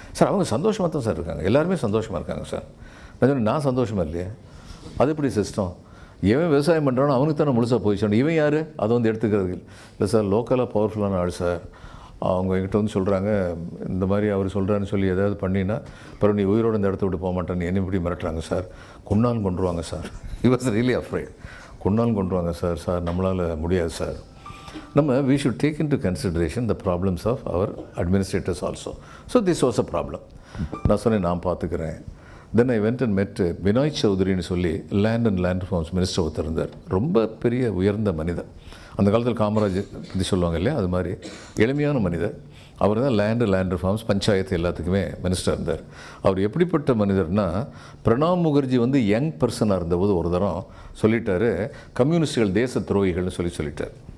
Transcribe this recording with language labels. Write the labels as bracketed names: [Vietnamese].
[Tamil] Sir அவங்க சந்தோஷமாக தான் சார் இருக்காங்க, எல்லாருமே சந்தோஷமாக இருக்காங்க சார். நான் சந்தோஷமாக இல்லையே, அது எப்படி சிஸ்டம், எவன் விவசாயம் பண்ணுறானோ அவனுக்கு தானே முழுசாக போயிடுச்சு, இவன் யார் அதை வந்து எடுத்துக்கிறது இல்லை சார். லோக்கலாக பவர்ஃபுல்லான ஆள் சார், அவங்க என்கிட்ட வந்து சொல்கிறாங்க, இந்த மாதிரி அவர் சொல்கிறான்னு சொல்லி ஏதாவது பண்ணினா அப்புறம் நீ உயிரோடு இந்த இடத்த விட்டு போக மாட்டேன்னு என்ன இப்படி மிரட்டுறாங்க சார், கொண்டாலும் கொண்டுருவாங்க sir. [English] he was really afraid, [Tamil] கொண்டாலும் கொண்டுருவாங்க சார், சார் நம்மளால் முடியாது சார். நம்ம [English] we should take into consideration the problems of our administrators also. So this was a problem. [Tamil] நான் சொன்னேன், நான் பார்த்துக்கிறேன். [English] then I went and met Vinay சௌத்ரின்னு சொல்லி land and land reforms minister [Tamil] ஒருத்தர் இருந்தார். ரொம்ப பெரிய உயர்ந்த மனிதர், அந்த காலத்தில் காமராஜ் பற்றி சொல்லுவாங்க இல்லையா, அது மாதிரி எளிமையான மனிதர். அவர் தான் லேண்ட் ரிஃபார்ம்ஸ் பஞ்சாயத்து எல்லாத்துக்குமே மினிஸ்டர் இருந்தார். அவர் எப்படிப்பட்ட மனிதர்னா, பிரணாப் முகர்ஜி வந்து யங் பர்சனாக இருந்தபோது ஒரு தரம் சொல்லிட்டார், கம்யூனிஸ்டுகள் தேச துரோகிகள்னு சொல்லிட்டார்.